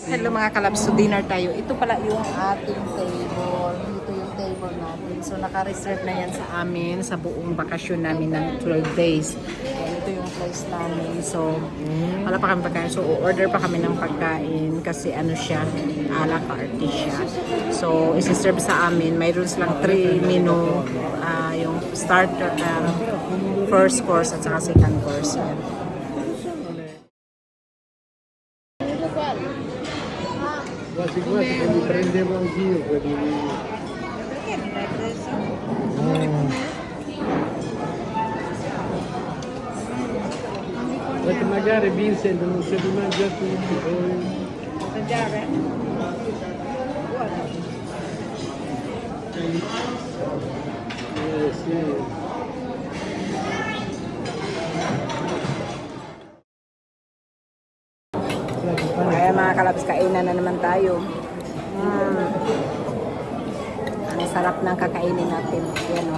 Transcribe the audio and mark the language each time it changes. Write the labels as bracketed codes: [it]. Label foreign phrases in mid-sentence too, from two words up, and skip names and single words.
[tl] Hello mga kalabs, so dinner tayo. Ito pala yung ating table. Ito yung table natin. So naka-reserve na yan sa amin sa buong bakasyon namin ng 12 days. Ayan, ito yung place namin. So wala pa kami pagkain. So order pa kami ng pagkain kasi ano siya, [fr] a la carte [tl] siya. So isi-serve sa amin. Mayroon silang 3 menu. Yung starter, [en] first course [tl] at saka [en] second course. [tl] Yan. [it] Quasi quasi che mi prendevo anch'io quelli lì. Perché magari Vincent non se li mangia tutti, poi... Mangiare? Sì. [tl] Kaya mga kalabs, kainan na naman tayo. Ang sarap ng kakainin natin. Yan o.